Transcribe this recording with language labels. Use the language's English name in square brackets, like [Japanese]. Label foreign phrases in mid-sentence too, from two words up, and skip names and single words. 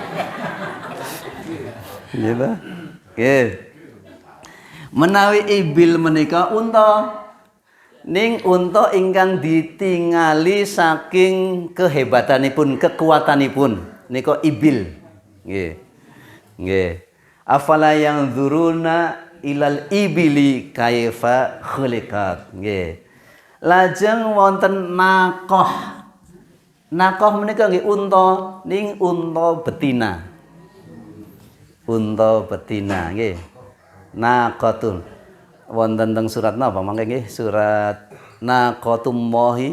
[Javanese] Nggih ta? Nggih. Menawi ibil menika unta. Ning unta ingkang ditingali saking kehebatanipun, kekuatanipun nika ibil. Nggih. Nggih. [Arabic] أفلا ينظرون إلى الإبل كيف خلقت. [Javanese] Nggih. Lajeng wonten naqah. Naqah menika nggih unta, ning unta betina. Unta betina nggih. Naqatun. Wonten teng surat napa mangke nggih? Surat Naqatullahi.